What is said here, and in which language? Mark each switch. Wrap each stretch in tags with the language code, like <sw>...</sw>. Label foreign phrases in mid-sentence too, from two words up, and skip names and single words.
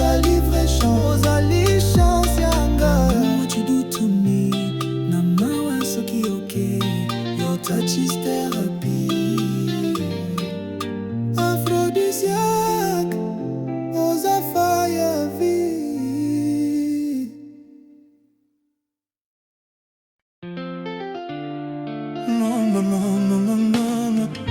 <fr>vraie chance.</fr> <ln>Ozali chance yanga.</ln> <en>What you do to me,</en> <ln>na mawa soki okay.</ln> <en>Your touch is therapy.</en> <ln>Aphrodisiaque, oza fire vie.</ln> <fr>Non, non, non, non, non, non.</fr>